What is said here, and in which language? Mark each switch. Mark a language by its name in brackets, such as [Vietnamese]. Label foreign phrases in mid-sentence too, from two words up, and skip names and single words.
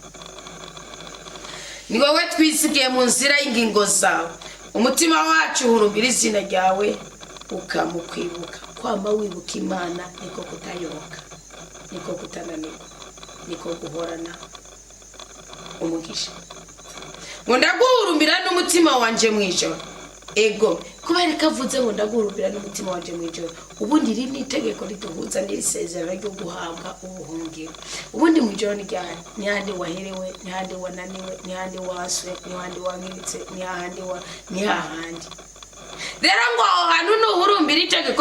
[Rundi] ni wowe twisigiye mu nzira y'ingingo zawe umutima wacu uhurumbira izina ryawe ukamukwibuka kwamba wibuka Imana niko kutayoboka niko kutananirwa niko guhorana umugisha ngo ndaguhurumbira n'umutima wanje mwijoro ego kubera kavuze ngo ndaguhurumbira n'umutima wanje mwijoro ubundi iri nitegeko rituhuza n'isezerano ryo guhabwa ubuhungiro ubundi mwijoro ni handi waherewe ni handi wananiwe ni handi waswe ni handi wangiritse ni hahandi rero ngo ahantu nuhurumbira itegeko